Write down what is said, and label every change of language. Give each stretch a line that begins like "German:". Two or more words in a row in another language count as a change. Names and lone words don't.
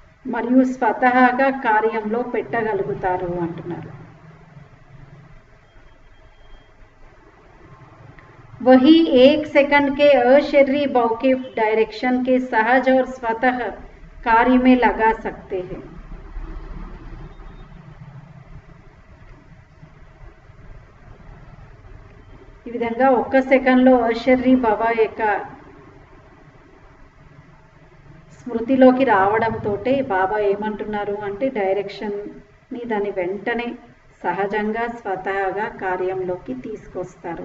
Telugu: మరియు స్వతహాగా కార్యంలో పెట్టగలుగుతారు అంటున్నారు.
Hindi: वही 1 सेकंड के अशरीरी भाव के डायरेक्शन के सहज और स्वतः कार्य में लगा सकते हैं.
Telugu: ఈ విధంగా 1 సెకండ్లో అశరీరీ భావ యొక్క స్మృతిలోకి రావడంతో బాబా ఏమంటున్నారు అంటే డైరెక్షన్ని దాన్ని వెంటనే సహజంగా స్వతహాగా కార్యంలోకి తీసుకొస్తారు.